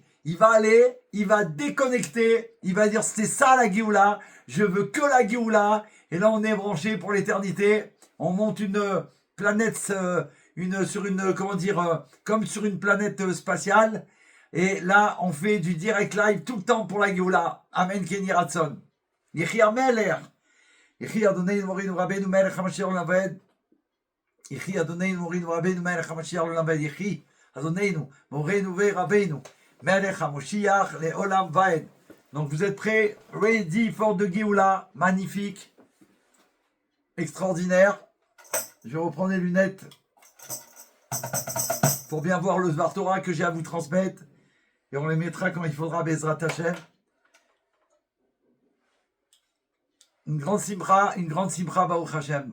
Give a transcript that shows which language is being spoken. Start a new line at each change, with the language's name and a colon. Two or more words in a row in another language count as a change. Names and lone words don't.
French: Il va aller, il va déconnecter, il va dire c'est ça la Géoula, je veux que la Géoula. Et là on est branché pour l'éternité. On monte une planète, comme sur une planète spatiale. Et là on fait du direct live tout le temps pour la Géoula. Amen Kenny Ratson. Yechia Meler.
Hebrew: יחי אדוננו מורנו רבנו מלך המשיח עולם. יחי אדוננו מורנו רבנו מלך המשיח עולם. יחי אדוננו מורנו רבנו מלך המשיח לעולם ועד.
French: Donc vous êtes prêts?
English: Ready for the Géoula. Magnifique.
French: Extraordinaire. Je vais reprendre les lunettes pour bien voir le
Hebrew: דבר תורה
French: que j'ai à vous transmettre. Et on les mettra quand il faudra,
Hebrew: בעזרת השם.
French: Une grande simra,
Hebrew: ברוך השם.